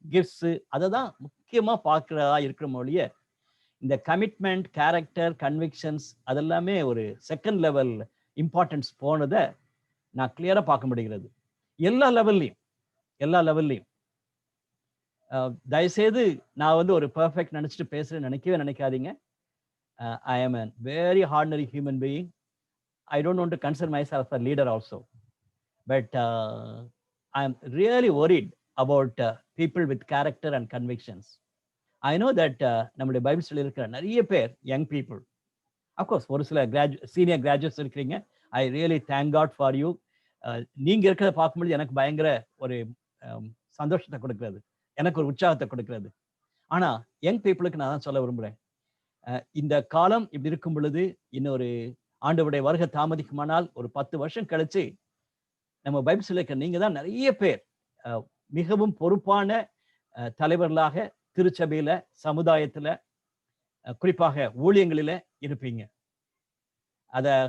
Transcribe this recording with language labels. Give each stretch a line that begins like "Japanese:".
Tamil: Gifts அதை தான் முக்கியமா பார்க்கிறதா இருக்கிற மொழிய இந்த கமிட்மெண்ட், கேரக்டர், கன்விக்ஷன்ஸ் அதெல்லாமே ஒரு செகண்ட் லெவல் இம்பார்ட்டன்ஸ் போனதை நான் கிளியரா பார்க்க முடிகிறது. எல்லா லெவல்லையும் தயவுசெய்து நான் ஒரு பெர்ஃபெக்ட் நினைச்சிட்டு பேசுறேன்னு நினைக்காதீங்க.
English: I am a very ordinary human being. I don't want to consider myself a leader also, but I am really worried about people with character and convictions. I know that
Tamil: நம்முடைய பைபிள் ஸ்டடியில் இருக்கிற நிறைய பேர் யங் பீப்புள், அஃப்கோர்ஸ் ஒரு சில senior graduates இருக்கிறீங்க.
English: I really thank God for you.
Tamil: நீங்க இருக்கிறத பார்க்கும்போது எனக்கு பயங்கர ஒரு சந்தோஷத்தை கொடுக்கிறது, எனக்கு ஒரு உற்சாகத்தை கொடுக்கிறது. ஆனா யங் பீப்புளுக்கு நான் தான் சொல்ல விரும்புறேன், இந்த காலம் இப்படி இருக்கும் பொழுது இன்னொரு ஆண்டவருடைய வருகை தாமதிக்குமானால் ஒரு 10 வருஷம் கழிச்சு நம்ம பைபிள் ஸ்டடியில் நீங்க தான் நிறைய பேர் மிகவும் பொறுப்பான தலைவர்களாக திருச்சபையில, சமுதாயத்துல, குறிப்பாக ஊழியங்களில இருப்பீங்க. அத